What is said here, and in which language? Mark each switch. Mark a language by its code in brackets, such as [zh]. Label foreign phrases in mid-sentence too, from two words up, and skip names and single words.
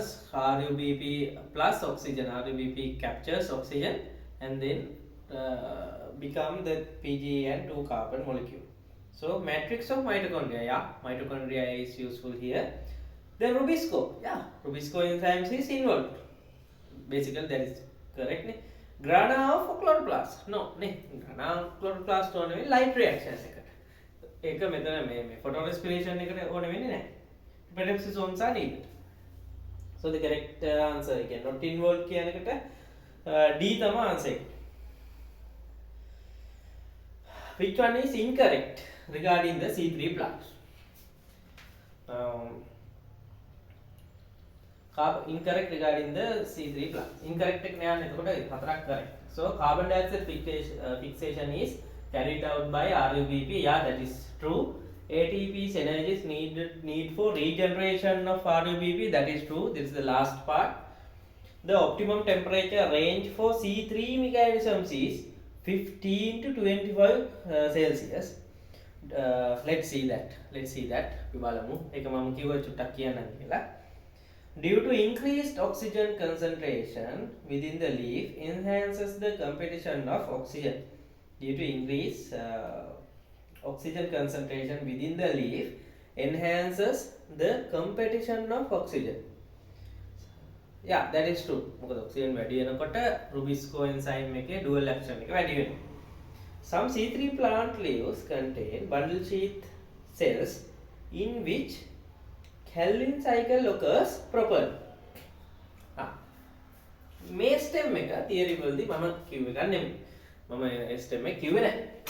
[en] RUBP plus oxygen, RUBP captures oxygen and then become the PGA and 2 carbon molecule. So matrix of mitochondria, yeah, mitochondria is useful here. Then rubisco, yeah, rubisco enzymes is involved. Basically that is correct. Ne? Grana of chloroplast, no, ne? Grana of chloroplast on light reactions. [si] ඒක මෙතන මේ photorespiration එකට ඕන වෙන්නේ නැහැ. [en] Peroxisomes are needed. So the correct answer again not involved [si] කියන එකට D තමයි [en] answer එක. Which one is incorrect regarding the C3 plant? Incorrect regarding the C3 plant. [si] Incorrect එක නෑ එතකොට හතරක් correct. [en] So carbon dioxide fixation is carried out by RUBP. Yeah, that is true. ATP's energy is need for regeneration of RUBP. That is true. This is the last part. The optimum temperature range for C3 mechanisms is 15 to 25 Celsius. Let's see that. [si] අපි බලමු. ඒක මම කිව්ව චුට්ටක් කියන්නම් කියලා. [en] Due to increased oxygen concentration within the leaf enhances the competition of oxygen. Due to increased oxygen concentration within the leaf enhances the competition of oxygen. Yeah, that is true. [si] මොකද oxygen වැඩි වෙනකොට rubisco enzyme එකේ [en] dual action [si] එක වැඩි වෙනවා. [en] Some C3 plant leaves contain bundle sheath cells in which Calvin cycle occurs properly. [si] මේ stem එක theory වලදී මම කිව්ව එක නෙමෙයි. මම stem එක කිව්වේ නැහැ.